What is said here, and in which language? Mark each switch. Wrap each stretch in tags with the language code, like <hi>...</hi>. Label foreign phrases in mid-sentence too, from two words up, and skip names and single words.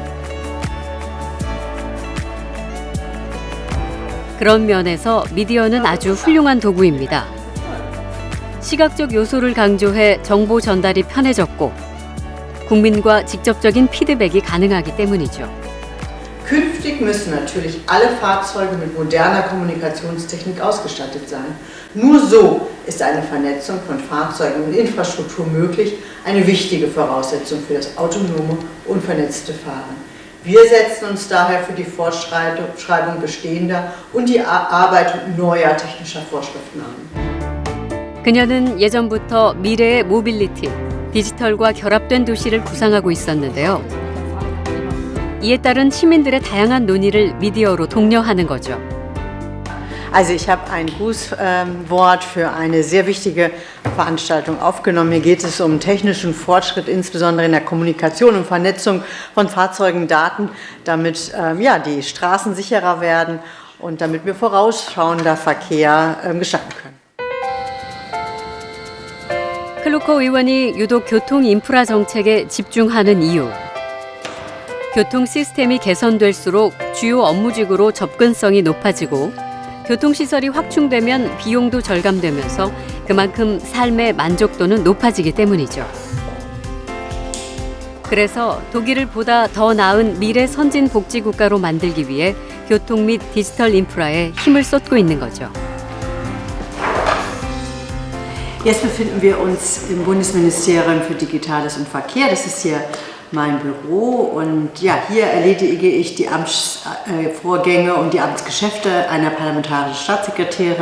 <ko>그런 면에서 미디어는 아주 훌륭한 도구입니다. 시각적 요소를 강조해 정보 전달이 편해졌고 국민과 직접적인 피드백이 가능하기 때문이죠.</ko> <de>Künftig müssen natürlich alle Fahrzeuge mit moderner Kommunikationstechnik ausgestattet sein. Nur so ist eine Vernetzung von Fahrzeugen und Infrastruktur möglich, eine wichtige Voraussetzung für das autonome und vernetzte Fahren. Wir setzen uns daher für die Fortschreibung bestehender und die Erarbeitung neuer technischer Vorschriften ein.</de> <ko>그녀는 예전부터 미래의 모빌리티, 디지털과 결합된 도시를 구상하고 있었는데요. 이에 따른 시민들의 다양한 논의를 미디어로 독려하는 거죠.</ko> <de>Also ich habe ein Grußwort für eine sehr wichtige Veranstaltung aufgenommen. Hier geht es um technischen Fortschritt, insbesondere in der Kommunikation und Vernetzung von Fahrzeugen, Daten, damit die Straßen sicherer werden und damit wir vorausschauender Verkehr gestalten können.</de> <ko>클루커 의원이 유독 교통 인프라 정책에 집중하는 이유. 교통 시스템이 개선될수록 주요 업무직으로 접근성이 높아지고 교통시설이 확충되면 비용도 절감되면서 그만큼 삶의 만족도는 높아지기 때문이죠. 그래서 독일을 보다 더 나은 미래 선진 복지 국가로 만들기 위해 교통 및 디지털 인프라에 힘을 쏟고 있는 거죠.</ko> <de>Jetzt befinden wir uns im Bundesministerium für Digitales und Verkehr. Das ist hier mein Büro und ja, hier erledige ich die Amtsvorgänge und die Amtsgeschäfte einer parlamentarischen Staatssekretärin.</de>